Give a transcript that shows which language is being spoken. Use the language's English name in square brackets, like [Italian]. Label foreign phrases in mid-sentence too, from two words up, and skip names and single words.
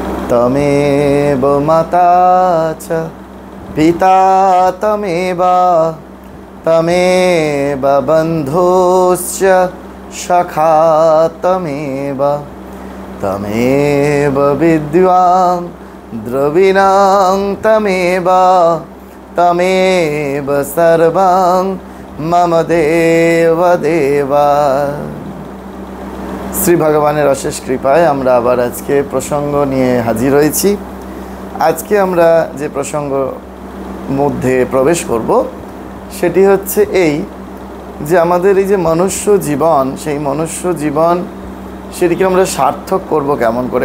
[Sanskrit] तमेव माता च पिता तमेव तमेव बन्धुश्च सखा तमेव तमेव विद्वां द्रविणां तमेव तमेव सर्वं मम देव देवा। [Bangla] শ্রী ভগবানের অশেষ কৃপায় আমরা আবার আজকে প্রসঙ্গ নিয়ে হাজির হয়েছি। আজকে আমরা যে প্রসঙ্গ মধ্যে প্রবেশ করব সেটি হচ্ছে এই যে আমাদের এই যে মনুষ্য জীবন, সেই মনুষ্য জীবন সেটিকে আমরা সার্থক করব কেমন করে।